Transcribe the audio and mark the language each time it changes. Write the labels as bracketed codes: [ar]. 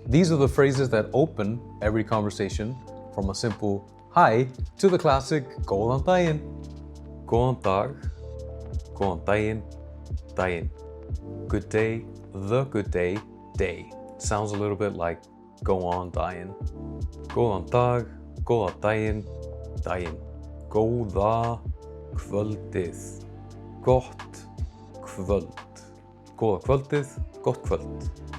[en] These are the phrases that open every conversation, from a simple hi to the classic góðan daginn. [is] Góðan dag, góðan daginn, daginn. [en] Good day, the good day, day. Sounds a little bit like go on daginn. [is] Góðan dag, góðan daginn, daginn. Góða kvöldið, gott kvöld. Góða kvöldið, gott kvöld.